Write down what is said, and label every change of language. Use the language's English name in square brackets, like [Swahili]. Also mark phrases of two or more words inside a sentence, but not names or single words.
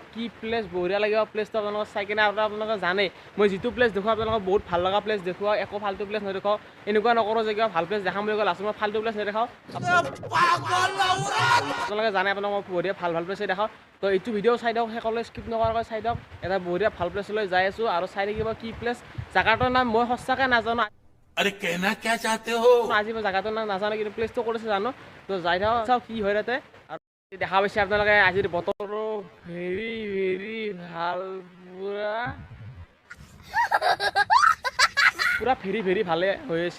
[Assamese] কি প্লেচ বঢ়িয়া লাগিব প্লেচটো আপোনালোকক চাই কিনে। আপোনালোকে জানে মই যিটো প্লেচ দেখুৱাওঁ আপোনালোকক বহুত ভাল লগা প্লেচ দেখুৱাওঁ, একো ফাল্টু প্লেচ নেদেখাওঁ। এনেকুৱা নকৰোঁ যে কিবা ভাল প্লেচ দেখাম বুলি ক'লে লাষ্টত মই ফাল্টু প্লেচ নেদেখাওঁ। আপোনালোকে জানে আপোনালোকক বঢ়িয়া ভাল প্লেচে দেখাওঁ। তো এইটো ভিডিঅ' চাই দিয়ক, শেষলৈ স্কিপ নকৰাকৈ চাই দিয়ক। এটা বঢ়িয়া ভাল প্লেচলৈ যাই আছোঁ আৰু চাই থাকিব কি প্লেচ। জেগাটোৰ নাম মই সঁচাকৈ নাজানো। [Hindi] अरे कहना क्या चाहते हो? [Assamese] আজি মই জেগাটোৰ নাম নাজানো, কিন্তু প্লেচটো কৰিছে জানো। তো যাই থাকক, চাওঁ কি হয় তাতে। আৰু দেখা পাইছে আপোনালোকে আজিৰ বতৰো ভেৰি ভাল, পুৰা ভেৰি ভালে হৈ আছে।